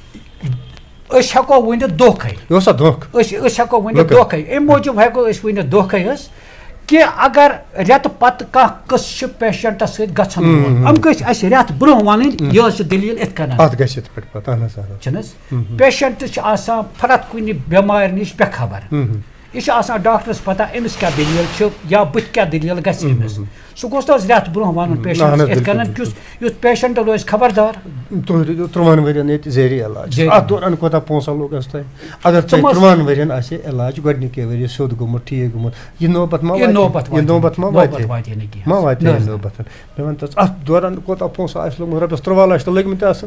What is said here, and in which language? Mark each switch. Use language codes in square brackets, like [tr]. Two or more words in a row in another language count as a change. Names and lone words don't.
[ks] أسۍ ہٮ۪کو ؤنِتھ دھوکھے أسۍ ہٮ۪کو ؤنِتھ دھوکھے اَمہِ موٗجوٗب ہٮ۪کو أسۍ ؤنِتھ دھوکھے حظ کہِ اگر رٮ۪تہٕ پتہٕ کانٛہہ قٕصہٕ چھُ پیشنٹس سۭتۍ گژھان یِم گٔژھۍ اَسہِ رٮ۪تھ برونٛہہ وَنٕنۍ یہِ حظ چھِ دٔلیٖل یِتھ کٔنۍ چھِنہٕ حظ پیشنٹ چھِ آسان پرٛٮ۪تھ کُنہِ بٮ۪مارِ نِش بے خبر یہ آسان ڈاکٹرس پتہ امس کیا دلیل یا بت کیا دلیل گژھِ أمس سُہ گوٚژھ نہٕ حظ رٮ۪تھ برونٛہہ وَنُن پیشنٹس یِتھ کٔنن یُتھ پیشنٹ روزِ خبردار. تُہۍ روٗزِو 13 ؤرین ییٚتہِ زیری علاج اَتھ دوران کوتاہ پونٛسہٕ لوٚگ اَسہِ تۄہہِ اگر تۄہہِ 13 ؤرین آسہِ علاج گۄڈنِکے ؤرۍ سیوٚد گوٚمُت ٹھیٖک گوٚمُت یہِ نوبت ما واتہِ ما واتہِ نوبت مےٚ وَن تہٕ اَتھ دوران کوتاہ پونٛسہٕ آسہِ لوٚگمُت رۄپیَس 13 لَچھ تہٕ لٔگمٕتۍ آسان